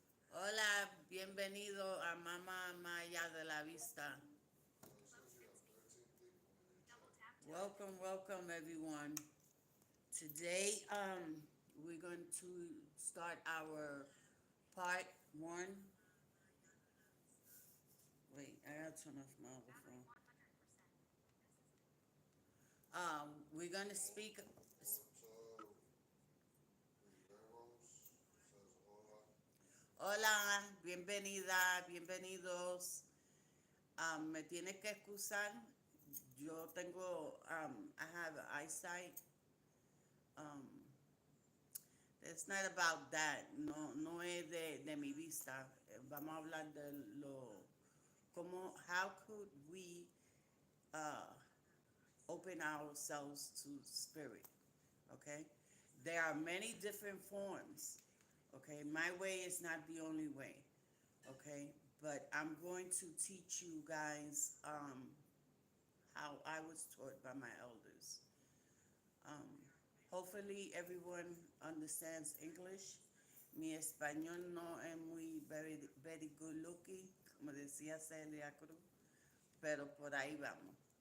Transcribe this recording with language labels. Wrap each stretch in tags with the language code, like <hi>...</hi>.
<es>Hola, bienvenido a Mama Maya de la Vista.</es> <en>Oh, it says you have 13 people in your chat. Welcome, welcome, everyone. Today, we're going to start our part one. Wait, I gotta turn off my other phone. We're gonna speak. Roberto Riveros says hola.</en> <es>Hola, bienvenida, bienvenidos. Me tiene que excusar. Yo tengo,</es> <en>I have eyesight. Um, it's not about that.</en> <es>No, no es de mi vista. Vamos a hablar de lo, como,</es> <en>how could we uh, open ourselves to spirit? Okay, there are many different forms. Okay, my way is not the only way. Okay, but I'm going to teach you guys how I was taught by my elders. Um, Hopefully, everyone understands English.</en> <es>Mi español no es muy</es> <en>very good looking,</en> <es>como decía Celia Cruz, pero por ahí vamos.</es>